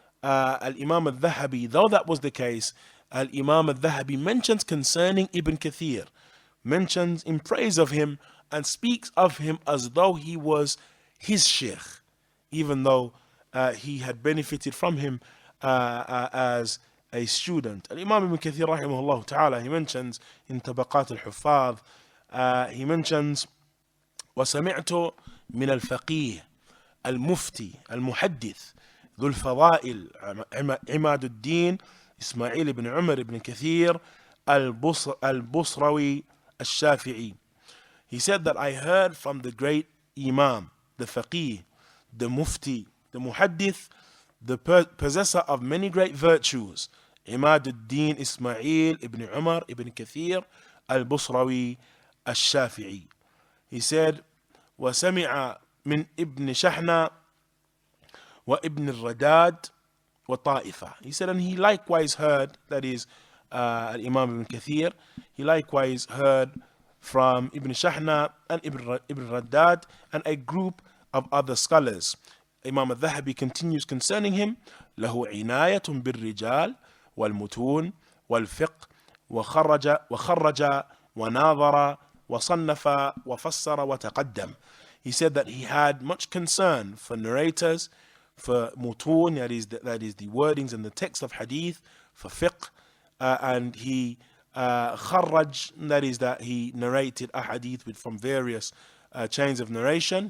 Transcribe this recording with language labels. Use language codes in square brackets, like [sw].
[en] Al-Imam al-Dhahabi, though that was the case, Al-Imam al-Dhahabi mentions concerning Ibn Kathir, mentions in praise of him and speaks of him as though he was his sheikh, even though he had benefited from him as a student. Al-Imam Ibn Kathir rahimahullah ta'ala, he mentions [ar] in Tabaqat al-Huffaz, he mentions وسمعت من الفقيه المفتي المحدث ذو الفضائل عماد الدين إسماعيل بن عمر بن كثير البصروي الشافعي. [en] He said that I heard from the great Imam, the faqih, the mufti, the muhaddith, the possessor of many great virtues, Imad al-Din Ismail ibn Umar ibn Kathir al-Busrawi al-Shafi'i. He said, [ar] وسمع من ابن شحنة وابن الرداد وطائفة. [en] He said, and he likewise heard, that is Imam ibn Kathir, he likewise heard from Ibn Shahna and Ibn Raddad and a group of other scholars. Imam al-Dhahabi continues concerning him, [ar] له عناية بالرجال والمتون والفقه وخرج وناظر وصنف وفسر وتقدم. [en] He said that he had much concern for narrators, for mutun, that is the wordings and the text of hadith, for fiqh, and he kharraj, that is that he narrated a hadith from various chains of narration.